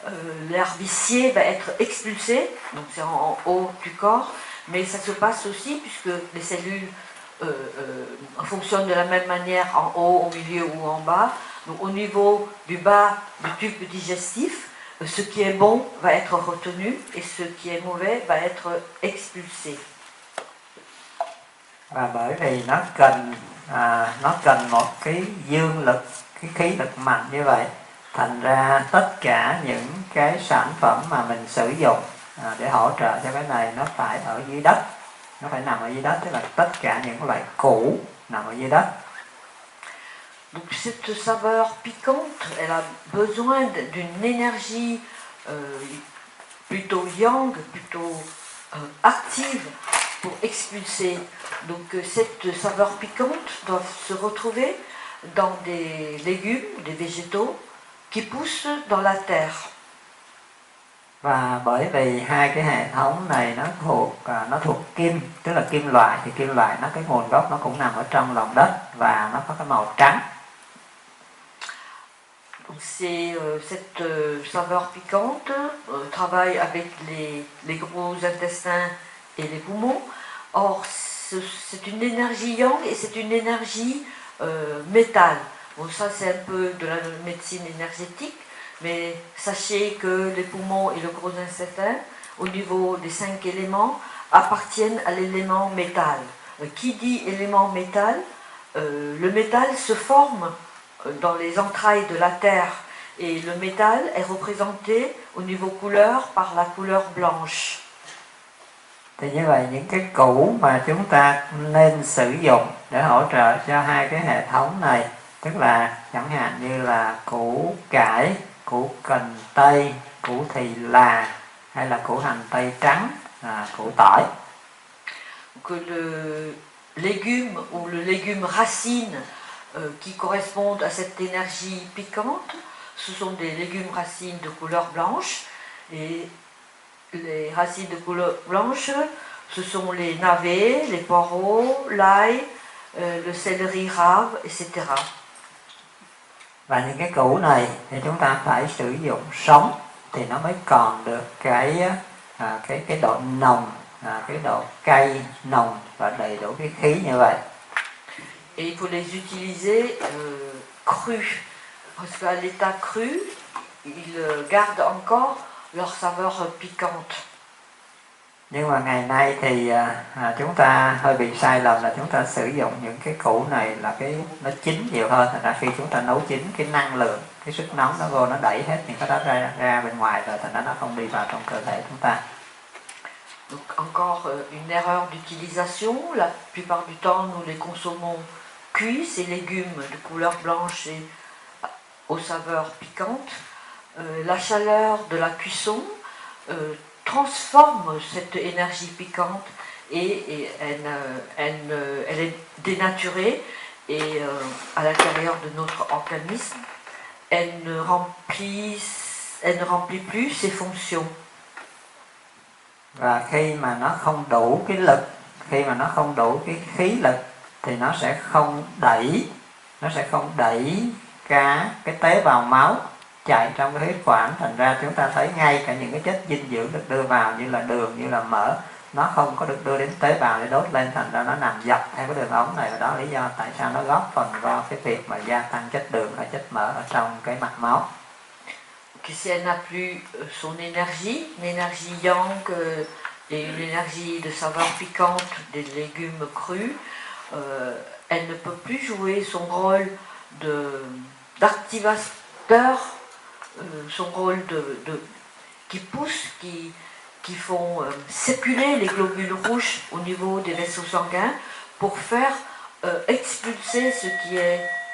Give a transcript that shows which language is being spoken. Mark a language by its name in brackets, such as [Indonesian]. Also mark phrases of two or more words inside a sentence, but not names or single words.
[French] l'air vicié va être expulsé, donc c'est en haut du corps, mais ça se passe aussi puisque les cellules fonctionnent de la même manière en haut, au milieu ou en bas. Donc au niveau du bas du tube digestif, ce qui est bon va être retenu et ce qui est mauvais va être expulsé. [Vietnamese] Và bởi vì nó cần một cái dương lực, cái khí lực mạnh như vậy, thành ra tất cả những cái sản phẩm mà mình sử dụng để hỗ trợ cho cái này nó phải ở dưới đất, nó phải nằm ở dưới đất, tức là tất cả những loại củ nằm ở dưới đất. [French] Donc cette saveur piquante, elle a besoin d'une énergie plutôt yang, plutôt active pour expulser. Donc cette saveur piquante doit se retrouver dans des légumes, des végétaux qui poussent dans la terre. [Vietnamese] Và bởi vì hai cái hệ thống này nó thuộc kim, tức là kim loại, thì kim loại cái nguồn gốc nó cũng nằm ở trong lòng đất và nó có cái màu trắng. [French] Donc cette saveur piquante travaille avec les gros intestins et les poumons. Or, c'est une énergie yang et c'est une énergie métal. Bon, ça c'est un peu de la médecine énergétique, mais sachez que les poumons et le gros intestin, au niveau des 5 éléments, appartiennent à l'élément métal. Qui dit élément métal, le métal se forme dans les entrailles de la terre et le métal est représenté au niveau couleur par la couleur blanche. [Vietnamese] Thì như vậy những cái củ mà chúng ta nên sử dụng để hỗ trợ cho hai cái hệ thống này, tức là chẳng hạn như là củ cải, củ cần tây, củ thì là, hay là củ hành tây trắng, củ tỏi. [French] Que le légume ou le légume racine qui correspondent à cette énergie piquante, ce sont des légumes racines de couleur blanche, et les racines de couleur blanche, ce sont les navets, les poireaux, l'ail, le céleri rave, etc. [Vietnamese] Và những cái củ này thì chúng ta phải sử dụng sống thì nó mới còn được cái độ nồng, cái độ cay nồng và đầy đủ cái khí như vậy. [French] Et il faut les utiliser crus, parce qu'à l'état cru, ils gardent encore leur saveur piquante. [Vietnamese] Nhưng mà ngày nay thì chúng ta hơi bị sai lầm là chúng ta sử dụng những cái củ này là nó chín nhiều hơn, thành ra khi chúng ta nấu chín, cái năng lượng, cái sức nóng nó vô, nó đẩy hết những cái đó ra bên ngoài rồi, thành ra nó không đi vào trong cơ thể chúng ta. [French] Donc encore une erreur d'utilisation. La plupart du temps, nous les consommons cuits, ces légumes de couleur blanche et aux saveurs piquantes. La chaleur de la cuisson transforme cette énergie piquante et elle est dénaturée et à l'intérieur de notre organisme, elle ne remplit plus ses fonctions. [Vietnamese] Và khi mà nó không đủ cái lực, khi mà nó không đủ cái khí lực thì nó sẽ không đẩy cái tế bào máu chạy trong cái huyết quản, thành ra chúng ta thấy ngay cả những cái chất dinh dưỡng được đưa vào như là đường, như là mỡ, nó không có được đưa đến tế bào để đốt lên, thành ra nó nằm dọc theo cái đường ống này, và đó là lý do tại sao nó góp phần vào cái việc mà gia tăng chất đường và chất mỡ ở trong cái mạch máu. [French] Que si elle n'a plus son énergie, une énergie yang et une énergie de saveur piquante des légumes crus, elle ne peut plus jouer son rôle d'activateur, son rôle qui pousse, qui font circuler les globules rouges au niveau des vaisseaux sanguins pour faire expulser ce qui est